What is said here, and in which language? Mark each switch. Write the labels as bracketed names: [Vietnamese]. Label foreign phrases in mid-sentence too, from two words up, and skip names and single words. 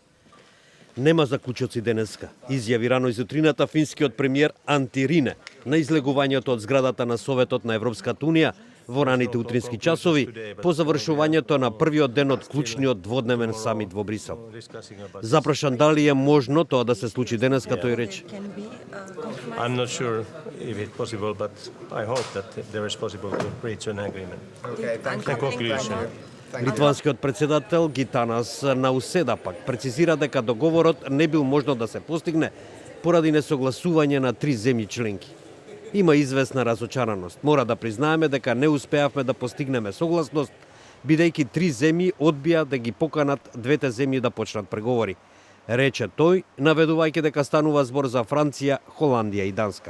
[Macedonian] Нема заклучоци денеска, изјави рано изутрината финскиот премиер Анти Рине на излегувањето од зградата на Советот на Европската Унија во раните утрински часови по завршувањето на првиот ден од клучниот дводневен самит во Брисел. Запрашан дали е можно тоа да се случи денеска, тој рече: [English] I'm not sure if it's possible, but I hope that there is possible to reach an agreement. A conclusion. [Macedonian] Литванскиот председател Гитанас Науседа пак прецизира дека договорот не бил можно да се постигне поради несогласување на 3 земји членки. Има известна разочараност. Мора да признаеме дека не успеавме да постигнеме согласност, бидејќи 3 земји одбија да ги поканат двете земји да почнат преговори, рече тој, наведувајќи дека станува збор за Франција, Холандија и Данска.